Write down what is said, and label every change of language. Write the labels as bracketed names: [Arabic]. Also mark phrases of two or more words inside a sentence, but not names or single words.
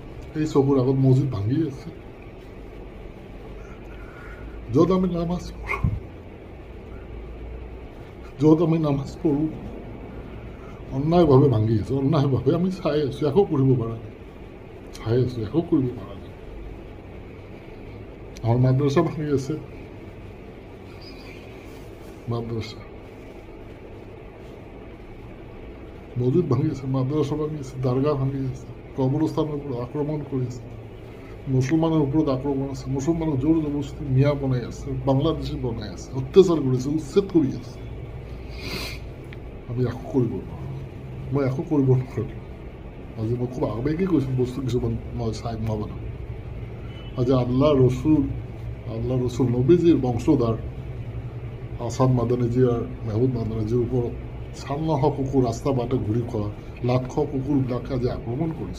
[Assamese] এই চকুৰ আগত মছজিদ ভাঙি আছে, য'ত আমি নামাজ পঢ়োঁ অন্যায়ভাৱে ভাঙি আছে, অন্যায়ভাৱে আমি চাই আছোঁ, একো কৰিব পৰা নাই, চাই আছোঁ, একো কৰিব পৰা নাই। আমাৰ মাদ্ৰাছা ভাঙি আছে, [Bangla] মাদ্রাসা মসজিদ ভাঙিয়েছে, মাদ্রাসা ভাঙিয়েছে, দরগা ভাঙিয়েছে, কবরস্থানের উপর আক্রমণ করেছে, মুসলমানের উপর আক্রমণ আছে, মুসলমানের জোর জবরদস্তি মিয়া বনাই আছে, বাংলাদেশি বনাই আছে, অত্যাচার করেছে, [Assamese] উচ্ছেদ কৰি আছে। আমি একো কৰিব নোৱাৰোঁ, মই একো কৰিব নোৱাৰোঁ। আজি মই খুব আবেগি কৈছোঁ বস্তু কিছুমান, মই চাই নাবানো। আজি আল্লাহ ৰচুল নবীজিৰ বংশধৰ আসাদ মাদানীজী আৰু মেহবুব মাদানীজীৰ ওপৰত ৫৬০০ কুকুৰ ৰাস্তা বাটে ঘূৰি খোৱা লাখ কুকুৰবিলাকে আজি আক্ৰমণ কৰিছে।